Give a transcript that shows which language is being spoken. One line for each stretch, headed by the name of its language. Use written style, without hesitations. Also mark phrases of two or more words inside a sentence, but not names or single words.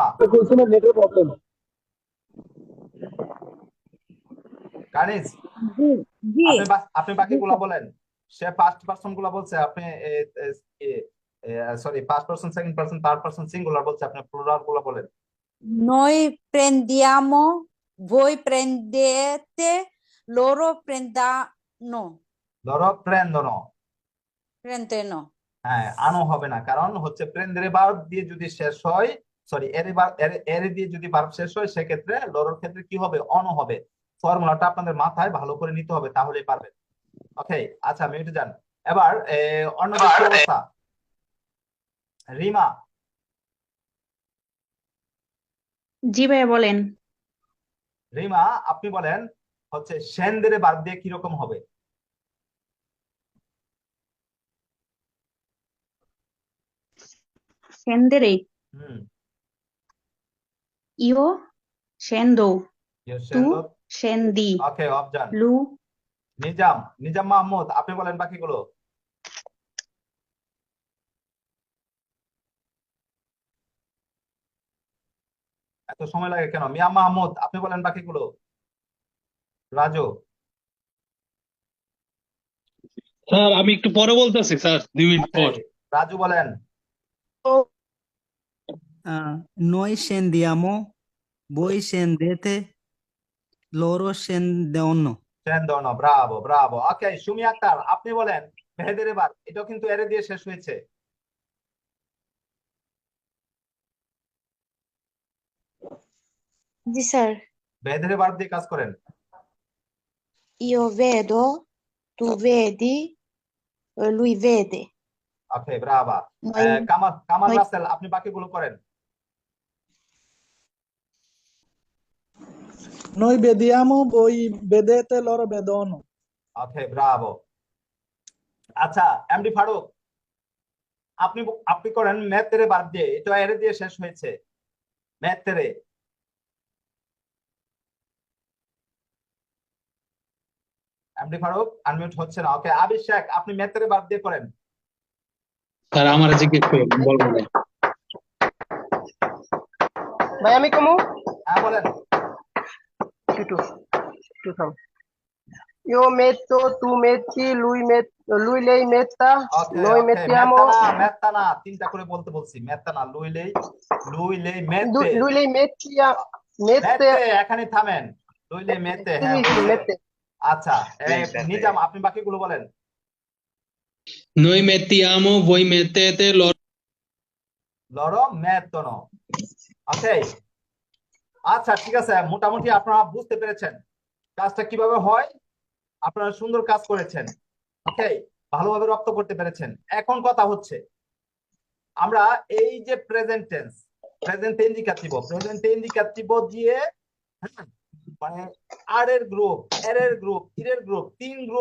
Bangla: কুলসুমের নেটের প্রবলেম। কানিস, জি জি। আপনি বাকিগুলা বলেন। সে
English: first person
Bangla: গুলা বলছে, আপনি সরি,
English: first person, second person, third person singular
Bangla: বলছে, আপনি প্লুরাল গুলা বলেন।
Italian: Noi prendiamo, voi prendete, loro prendano,
Bangla: ধরো প্রেন্দন।
Italian: prendono.
Bangla: হ্যাঁ, আনো হবে না, কারণ হচ্ছে প্রেন্দের বার দিয়ে যদি শেষ হয়, সরি এর বার এর দিয়ে যদি ভার্ব শেষ হয়, সেক্ষেত্রে লরোর ক্ষেত্রে কি হবে? অন হবে। ফর্মুলাটা আপনাদের মাথায় ভালো করে নিতে হবে, তাহলেই পারবেন। ওকে, আচ্ছা মিউটে যান। এবার অন্যদের কি অবস্থা? রিমা। জি ভাইয়া বলেন। রিমা, আপনি বলেন হচ্ছে সেন্দের ভার্ব দিয়ে কিরকম হবে?
Italian: Scendere. হুম, Io scendo, tu সেন্দ। scendi,
Bangla: ওকে, অফ যান।
Italian: lu
Bangla: নিজাম, নিজাম মাহমুদ, আপনি বলেন বাকিগুলো। এত সময় লাগে কেন? মিয়া মাহমুদ, আপনি বলেন বাকিগুলো। রাজু। স্যার আমি একটু পরে বলতেছি স্যার, 2 মিনিট ওকে, পর। রাজু বলেন।
Italian: Noi scendiamo, voi scendete, loro scendono.
Bangla: সেন্দন,
Italian: bravo bravo.
Bangla: ওকে, সুমি আক্তার, আপনি বলেন মেহেদের এবার। এটাও কিন্তু এর দিয়ে শেষ হয়েছে। জি স্যার। মেহেদের এবার দিয়ে কাজ করেন।
Italian: Io vedo, tu vedi, lui vede.
Bangla: ওকে, ব্রাভা।
Italian: Noi,
Bangla: কামাল, কামাল
Italian: noi,
Bangla: রাসেল, আপনি বাকিগুলো করেন।
Italian: Noi vediamo, voi vedete, loro vedono.
Bangla: ওকে, ব্রাভো। আচ্ছা, এমডি ফারুক, আপনি আপনি করেন মেহেদের বার দিয়ে। এটা এর দিয়ে শেষ হয়েছে, মেহেদের। এমডি ফারুক আনমিউট হচ্ছে না। ওকে, আবির শেখ, আপনি মেহেদের বার দিয়ে করেন। স্যার আমার জিজ্ঞেস করেন, বলবো না। ভাই আমি কমু হ্যাঁ বলেন।
Italian: টুটু টুটু Io metto, tu metti, lui lei metta,
Bangla: ওকে
Italian: noi
Bangla: ওকে
Italian: mettiamo,
Bangla: মেত্তা না তিনটা করে বলতে বলছি মেত্তা না
Italian: lui lei mette lui lei মেতে mette,
Bangla: এখানে থামেন
Italian: lui lei mette sì,
Bangla: হ্যাঁ
Italian: sì,
Bangla: হয়েছে
Italian: mette.
Bangla: আচ্ছা এই নিজাম আপনি বাকিগুলো বলেন
Italian: Noi mettiamo, voi mettete, loro loro mettono
Bangla: ওকে আচ্ছা ঠিক আছে মোটামুটি আপনারা বুঝতে পেরেছেন কাজটা কিভাবে হয় আপনারা সুন্দর কাজ করেছেন ওকে ভালোভাবে রপ্ত করতে পেরেছেন এখন কথা হচ্ছে আমরা এই যে
English: present indicative
Bangla: দিয়ে হ্যাঁ, মানে আর এর গ্রুপ এর গ্রুপ ইরের গ্রুপ 3 গ্রুপ